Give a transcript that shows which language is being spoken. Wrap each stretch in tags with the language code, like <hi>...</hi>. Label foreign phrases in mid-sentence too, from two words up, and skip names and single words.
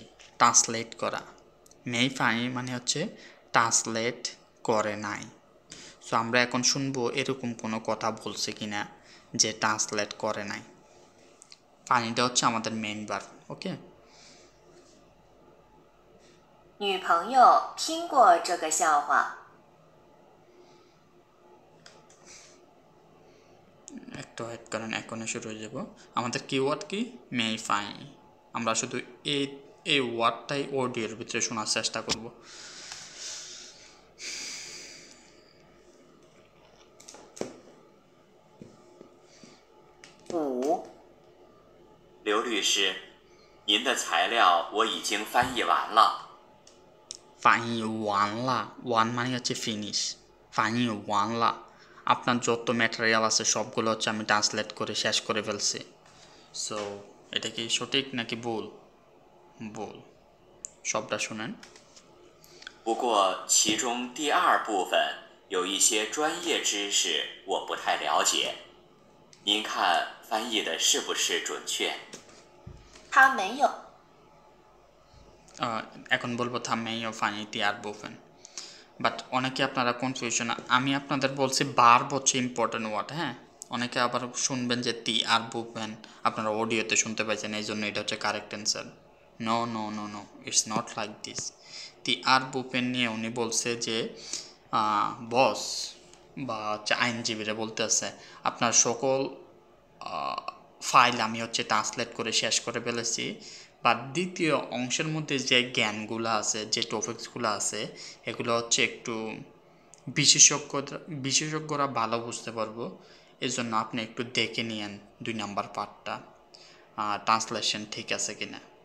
<bn>ট্রান্সলেট করা।</bn> <zh>没翻</zh> <bn>মানে হচ্ছে ট্রান্সলেট করে নাই। সো আমরা এখন শুনবো এরকম কোনো কথা বলছে কিনা যে ট্রান্সলেট করে নাই। ফানিটা হচ্ছে আমাদের মেইন ভার্ব। ওকে,</bn> <zh>女朋友听过这个笑话。</zh> <bn>একটু ওয়েট করেন, এখনই শুরু হয়ে যাব। আমাদের কিওয়ার্ড কি?</bn> <zh>没翻.</zh> <bn>আমরা শুধু এই ওয়ার্ডটাই অডিওর ভিতরে শোনার চেষ্টা করব। 5.</bn> <zh>刘律师，您的材料我已经翻译完了。翻完了,</zh> <bn>ওয়ান মানে হচ্ছে ফিনিশ।</bn> <zh>翻完了,</zh> <bn>আপনার যত ম্যাটেরিয়াল আছে সবগুলো হচ্ছে আমি ট্রান্সলেট করে শেষ করে ফেলছি। সো এটা কি সঠিক নাকি ভুল? ভুল। সবটা শুনেন।</bn> <zh>不过其中第二部分有一些专业知识我不太了解，您看翻译的是不是准确？他没有</zh> <bn>এখন বলবো</bn> <zh>他没有翻译第二部分.</zh> <bn>বাট অনেকে আপনারা কনফিউশন, আমি আপনাদের বলছি বার্ব হচ্ছে</bn> <en>important word,</en> <bn>হ্যাঁ। অনেকে আবার শুনবেন যে</bn> <zh>第二部分,</zh> <bn>আপনারা অডিওতে শুনতে পাইছেন, এই জন্য এটা হচ্ছে</bn> <en>correct answer. no no no no, it's not like this.</en> <zh>第二部分</zh> <bn>নিয়ে উনি বলছে যে বস বা হচ্ছে আইনজীবীরা বলতে আছে আপনার সকল ফাইল আমি হচ্ছে ট্রান্সলেট করে শেষ করে ফেলেছি, বা দ্বিতীয় অংশের মধ্যে যে জ্ঞানগুলো আছে, যে টপিকসগুলো আছে, এগুলো হচ্ছে একটু বিশেষজ্ঞরা ভালো বুঝতে পারবো, এই জন্য আপনি একটু দেখে নিয়েন 2 নাম্বার পার্টটা ট্রান্সলেশন ঠিক আছে কিনা।</bn>